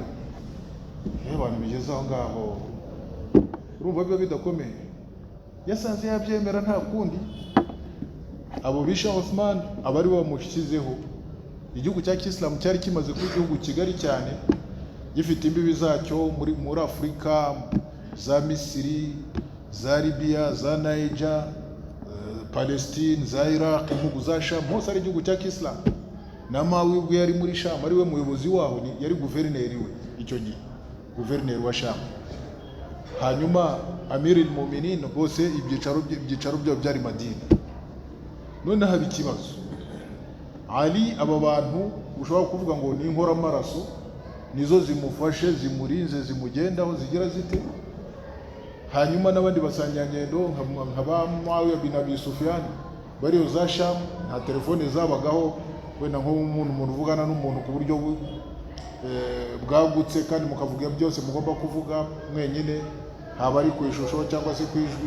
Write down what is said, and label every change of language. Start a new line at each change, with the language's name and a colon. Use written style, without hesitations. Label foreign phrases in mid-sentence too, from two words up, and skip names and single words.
Kinyarwanda: Abantu bigeze aho ngaho, urumva biba bidakomeye. Yasanze yabyemera nta kundi. Abo bisha Uthman abari bamushyizeho, igihugu cya Islam cyari kimaze kuba igihugu kigari cyane, gifite imbibi zacyo muri Afurika, za Misiri, za Libya, za Niger, Palestine, za Iraq, impugu za Sham, hose ari igihugu cya Islam. Na Mawi ubwo yari muri Sham, ari we muyobozi waho, yari guverineri we icyo gihe, guverineri wa Sham. Hanyuma Amir al-Mu'minin bose ibyicaro byo byari Madina. None haba ikibazo, Ali aba bantu ushobora kuvuga ngo ni inkora amaraso, nizo zimufashe, zimurinze, zimugendaho, zigira zite. Hanyuma n'abandi basanganyangendo nka ba Muawiya bin Abi Sufyan bariyo za Sham, nta telefone zabagaho, wenda nko umuntu uvugana n'umuntu ku buryo bwagutse kandi mukavuga byose mugomba kuvuga mwenyine, haba ari ku ishusho cyangwa se ku ijwi.